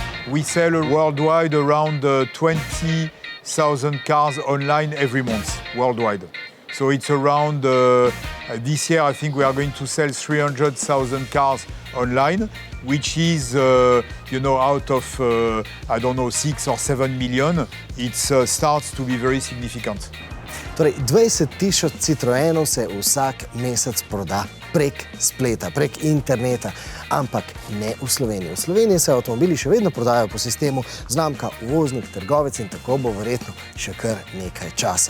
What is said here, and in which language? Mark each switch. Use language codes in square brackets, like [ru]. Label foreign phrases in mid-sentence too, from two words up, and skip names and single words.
[en] We sell worldwide around 20,000 cars online every month, worldwide. So it's around, this year I think we are going to sell 300,000 cars online, which is, out of, 6 or 7 million, it starts to be very significant. [sl] Torej, 20,000 Citroenov se vsak mesec proda prek spleta, prek interneta, ampak ne v Sloveniji. V Sloveniji se avtomobili še vedno prodajajo po sistemu znamka, uvoznik, trgovec in tako bo verjetno še kar nekaj časa.